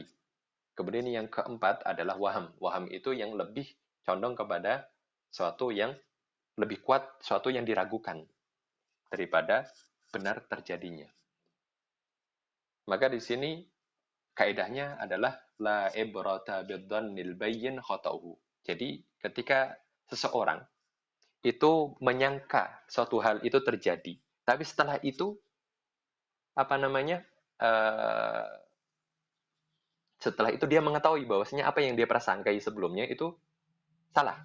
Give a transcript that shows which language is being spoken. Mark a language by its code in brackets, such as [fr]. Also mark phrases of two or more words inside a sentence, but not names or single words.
[id] Kemudian yang keempat adalah waham. Waham itu yang lebih condong kepada suatu yang lebih kuat, suatu yang diragukan daripada benar terjadinya. Maka di sini kaidahnya adalah [ar] لا عبرة بالظن البين خطؤه. [id] Jadi ketika seseorang itu menyangka suatu hal itu terjadi, tapi setelah itu setelah itu dia mengetahui bahwasanya apa yang dia prasangkai sebelumnya itu salah.